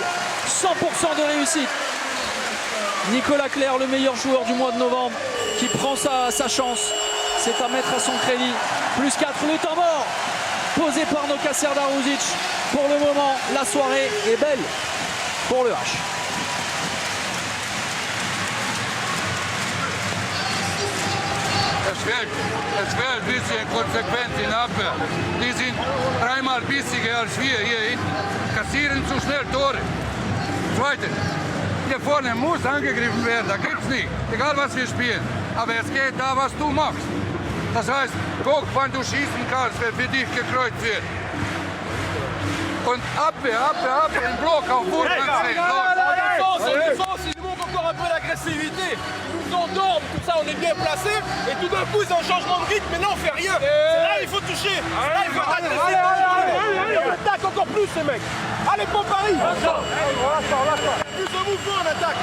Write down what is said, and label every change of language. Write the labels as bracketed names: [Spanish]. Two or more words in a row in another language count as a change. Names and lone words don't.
[French] 100% de réussite. Nicolas Clerc, le meilleur joueur du mois de novembre, qui prend sa chance. C'est à mettre à son crédit. Plus 4, le temps mort posé par Noka Serdaruzic. Pour le moment, la soirée est belle pour le H. [German] Es fehlt ein bisschen Konsequenz in Abwehr. Die sind dreimal bissiger als wir hier hinten. Kassieren zu schnell Tore. Zweite, hier vorne muss angegriffen werden, da gibt's nicht. Egal was wir spielen. Aber es geht da, was du machst. Das heißt, guck, wann du schießen kannst, wenn für dich gekreuzt wird. Und Abwehr, im Bloc auf Burgmann stehen. [French] Défense, il nous manque encore un peu d'agressivité. Ils nous endorment, tout ça, on est bien placé. Et tout d'un coup, c'est un changement de rythme, mais là, on fait rien. C'est là, il faut toucher. Là, il faut attaquer. On attaque encore plus, ces mecs. Allez, pour Paris. Plus de mouvement, on attaque.